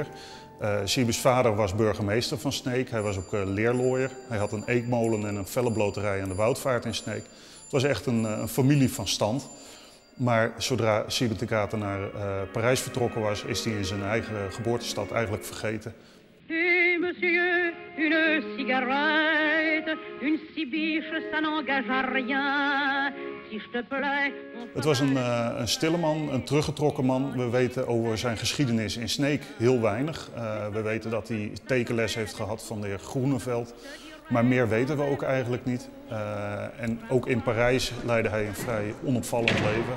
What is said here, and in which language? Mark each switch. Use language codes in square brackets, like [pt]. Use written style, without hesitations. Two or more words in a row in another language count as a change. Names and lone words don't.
[nl] Siebes vader was burgemeester van Sneek. Hij was ook leerlooier. Hij had een eekmolen en een vellenbloterij aan de Woudvaart in Sneek. Het was echt een familie van stand. Maar zodra Siebe Ten Kate naar Parijs vertrokken was, is hij in zijn eigen geboortestad eigenlijk vergeten. [fr] Monsieur, une cigarette, une si biche, ça n'engage à rien. Si je te plais. [nl] Het was een stille man, een teruggetrokken man. We weten over zijn geschiedenis in Sneek heel weinig. We weten dat hij tekenles heeft gehad van de heer Groeneveld. Maar meer weten we ook eigenlijk niet. En ook in Parijs leidde hij een vrij onopvallend leven.